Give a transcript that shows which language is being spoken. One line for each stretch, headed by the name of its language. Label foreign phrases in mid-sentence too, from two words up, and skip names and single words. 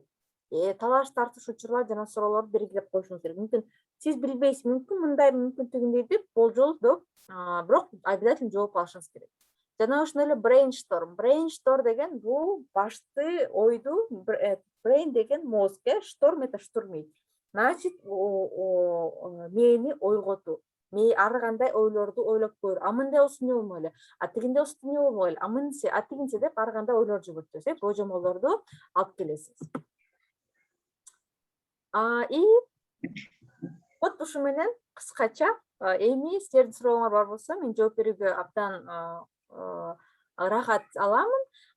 Kyrgyz: Талаш тартыш учурлар жана суроолорду белгилеп коюшуңуз керек. Мүмкүн сиз билбейсиз, мүмкүн мындай, мүмкүн тигиндей деп болжолдоп, бирок обязательно жооп алышыңыз керек. Жана ошондой эле брейншторм. Брейншторм деген бул башты ойду, брейн деген мозг, шторм
Russian: это штурмить.
Kyrgyz: Значит, мени ойготуу. Мен ар кандай ойлорду ойлоп көр. Мындай болсо эмне болмок эле? Тигиндей болсо эмне болмок эле? Мынтсе, тигинче деп ар кандай ойлор жүгүртөсүз, божомолдорду алып келесиз.
Russian: И вот
Kyrgyz: ушу менен кыскача эми силердин сурооңор бар болсо, мен жооп берүүгө абдан рахат аламын.